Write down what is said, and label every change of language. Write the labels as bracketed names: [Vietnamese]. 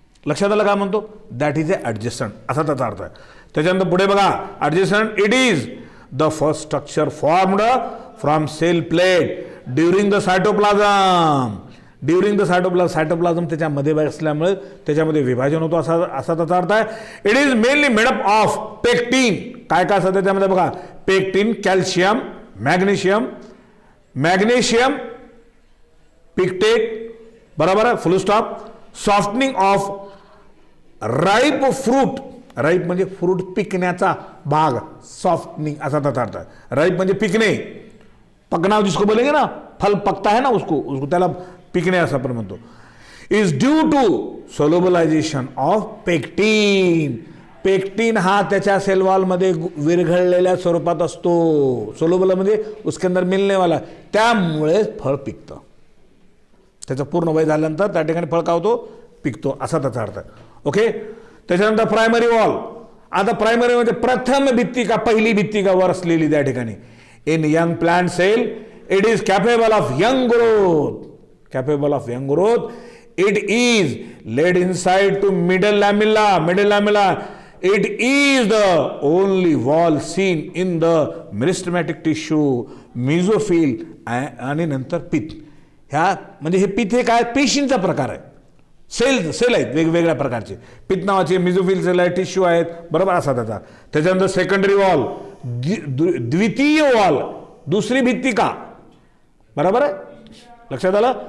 [Marathi] लक्षात आलं काय म्हणतो, [English] that is a adjutant [Marathi] असा त्याचा अर्थ आहे. त्याच्यानंतर पुढे बघा, [English] Adjutant it is the first structure formed from cell plate during the cytoplasm. [Marathi] Cytoplasm त्याच्यामध्ये असल्यामुळे त्याच्यामध्ये विभाजन होतो असा त्याचा अर्थ आहे. [English] It is mainly made up of pectin. [Marathi] काय असतं त्याच्यामध्ये बघा, पेक्टिन, कॅल्शियम, मॅग्नेशियम पिक्टेट, बरोबर आहे, फुल stop. [English] Softening of ripe fruit. [Marathi] Ripe म्हणजे फ्रूट पिकण्याचा भाग, सॉफ्टनिंग असा त्याचा अर्थ आहे. राईप म्हणजे पिकणे, [Hindi] पकना जिसको बोलेंगे ना, फल पकता है ना उसको [Marathi] त्याला पिकणे असं आपण म्हणतो. [English] Is due to solubilization of pectin. [Marathi] Pectin हा त्याच्या सेलवॉलमध्ये विरघळलेल्या स्वरूपात असतो. सोलोबल म्हणजे [Hindi] उसके अंदर मिलने वाला, [Marathi] त्यामुळे फळ पिकतं. त्याचं पूर्ण वय झाल्यानंतर त्या ठिकाणी फळ काय होतो, पिकतो असा त्याचा अर्थ आहे. ओके. त्याच्यानंतर प्रायमरी वॉल. आता प्रायमरी म्हणजे प्रथम भित्तिका, पहिली भित्तिका वर असलेली त्या ठिकाणी. [English] In young plant cell it is capable of young growth. It is laid inside to middle lamella. It is the only wall seen in the meristematic tissue, mesophil [Marathi] आणि नंतर पित्त. ह्या म्हणजे हे पित्त हे काय, पेशींचा प्रकार आहे. सेल आहेत वेगवेगळ्या प्रकारचे. पित्त नावाचे मेसोफिल सेल आहेत, टिश्यू आहेत, बरोबर असा त्याचा. त्याच्यानंतर सेकंडरी वॉल, द्वितीय वॉल, दुसरी भित्तिका, बरोबर आहे. लक्षात आलं.